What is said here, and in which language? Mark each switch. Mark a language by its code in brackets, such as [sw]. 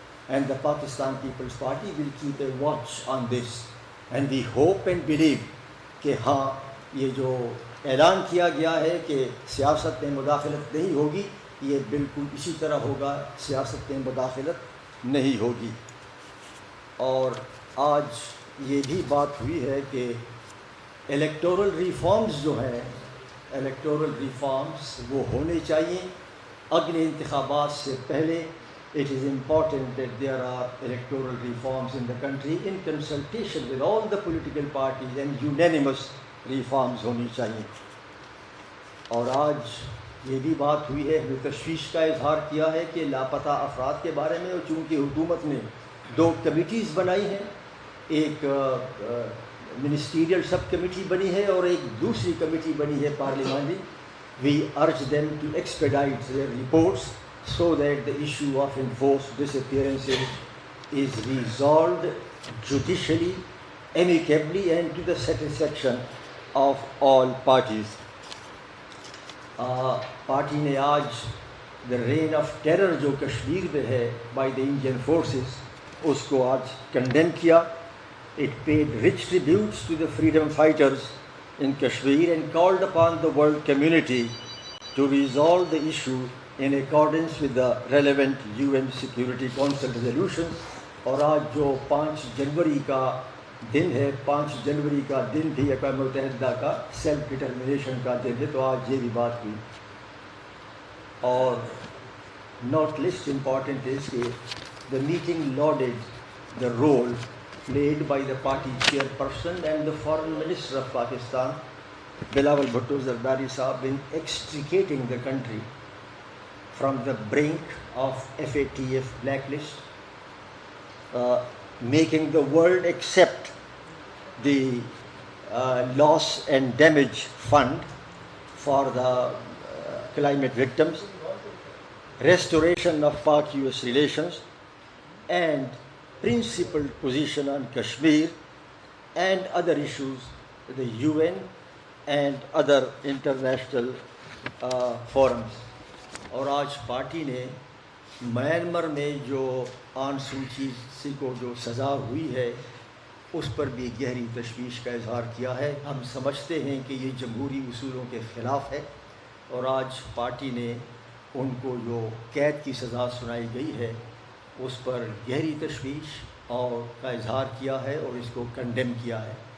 [en] And the Pakistan People's Party will keep a watch on this and we hope and believe [ur] کہ ہاں یہ جو اعلان کیا گیا ہے کہ سیاست میں مداخلت نہیں ہوگی یہ بالکل اسی طرح ہوگا, سیاست میں مداخلت نہیں ہوگی. اور آج یہ بھی بات ہوئی ہے کہ الیکٹورل ریفارمز جو ہیں الیکٹورل ریفارمز وہ ہونے چاہیے اگلے انتخابات سے پہلے. [en] It is important that there are electoral reforms in the country in consultation with all the political parties and unanimous reforms [ur] ہونی چاہیے. اور آج یہ بھی بات ہوئی ہے, تشویش کا اظہار کیا ہے کہ لاپتہ افراد کے بارے میں, اور چونکہ حکومت نے 2 کمیٹیز بنائی ہیں, ایک منسٹیریل سب کمیٹی بنی ہے اور ایک دوسری کمیٹی بنی ہے پارلیمانی. [en] We urge them to expedite their reports so that the issue of enforced disappearances is resolved judicially, amicably and to the satisfaction of all parties. [ur] Party نے آج [en] the reign of terror [ur] جو کشمیر میں ہے [en] by the Indian forces [ur] اس کو آج condemn کیا. [en] It paid rich tributes to the freedom fighters in Kashmir and called upon the world community to resolve the issue in accordance with the relevant UN Security Council resolutions. [ur] اور آج جو 5 جنوری کا دن ہے, 5 جنوری کا دن بھی اقوام متحدہ کا سیلف ڈٹرمنیشن کا دن ہے, تو آج یہ بھی بات ہوئی. [en] اور not least important is کہ the meeting lauded the role played by the party chairperson and the foreign minister of Pakistan, Bilawal Bhutto Zardari Sahab, in extricating the country from the brink of FATF blacklist, making the world accept the loss and damage fund for the climate victims, restoration of Pak-US relations, and principled position on Kashmir and other issues, the UN and other international forums. [ur] اور آج party نے Myanmar میں جو آن سو چی کو جو سزا ہوئی ہے اس پر بھی گہری تشویش کا اظہار کیا ہے. ہم سمجھتے ہیں کہ یہ جمہوری اصولوں کے خلاف ہے, اور آج پارٹی نے ان کو جو قید کی سزا سنائی گئی ہے اس پر گہری تشویش اور کا اظہار کیا ہے اور اس کو کنڈیم کیا ہے.